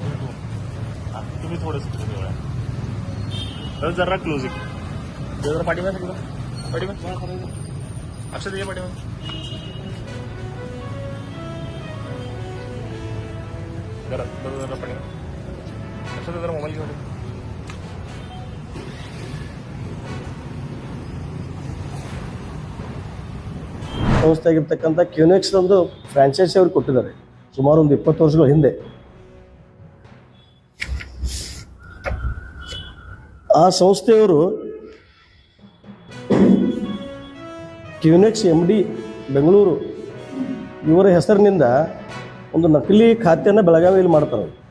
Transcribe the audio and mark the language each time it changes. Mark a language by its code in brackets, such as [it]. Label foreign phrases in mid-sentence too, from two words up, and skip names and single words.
[mr] तुम्ही थोडंसं जरा क्लोज आहे. जरा पाठीमागे अक्षर ये पाठीमागे. जरा पाठीमागे अक्षर जरा मोबाईल घेऊन. [kn] ಸಂಸ್ಥೆ ಆಗಿರ್ತಕ್ಕಂಥ ಕ್ಯೂನೆಕ್ಸ್ ಒಂದು ಫ್ರಾಂಚೈಸಿ ಅವ್ರಿಗೆ ಕೊಟ್ಟಿದ್ದಾರೆ ಸುಮಾರು ಒಂದು 20 ವರ್ಷಗಳ ಹಿಂದೆ. ಆ ಸಂಸ್ಥೆಯವರು ಕ್ಯೂನೆಕ್ಸ್ MD ಬೆಂಗಳೂರು ಇವರ ಹೆಸರಿನಿಂದ ಒಂದು ನಕಲಿ ಖಾತೆಯನ್ನು ಬೆಳಗಾವಿಯಲ್ಲಿ ಮಾಡ್ತಾರೆ.